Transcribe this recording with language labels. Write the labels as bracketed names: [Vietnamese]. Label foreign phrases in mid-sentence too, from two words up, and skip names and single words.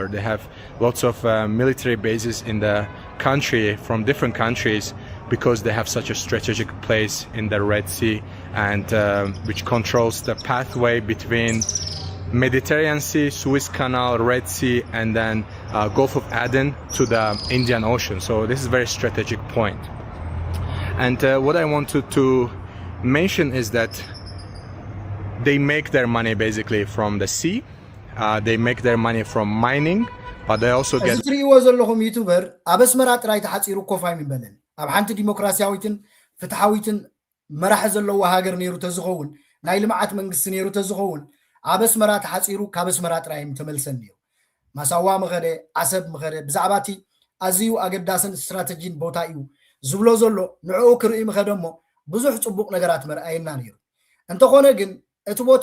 [English] They have lots of military bases in the country from different countries because they have such a strategic place in the Red Sea and which controls the pathway between Mediterranean Sea, Suez Canal, Red Sea, and then Gulf of Aden to the Indian Ocean. So this is a very strategic point. And what I wanted to mention is that they make their money basically from the sea. They make their money from mining, but they also get... [Tigrinya] ትሪእዎ ዘለኹም ዩቱበር ኣብ ኣስመራ ጥራይ ተሓፂሩ ኮፍ ኣይምበልን ኣብ ሓንቲ ዲሞክራሲያዊትን ፍትሓዊትን መራሒ ዘለዎ ሃገር ነይሩ ተዝኸውን ናይ ልምዓት መንግስቲ ነይሩ ተዝኸውን ኣብ ኣስመራ ተሓፂሩ ካብ ኣስመራ ጥራይ ተመልሰን ነይሩ ማሳዋ መኸደ ዓሰብ መኸደ ብዛዕባ እቲ ኣዝዩ ኣገዳስን ስትራቴጂን ቦታ እዩ ዝብሎ ዘሎ ንዕኡ ክርኢ መኸደ እሞ ብዙሕ ፅቡቕ ነገራት መርኣየና ነይሩ እንተኾነ ግን እቲ ቦታ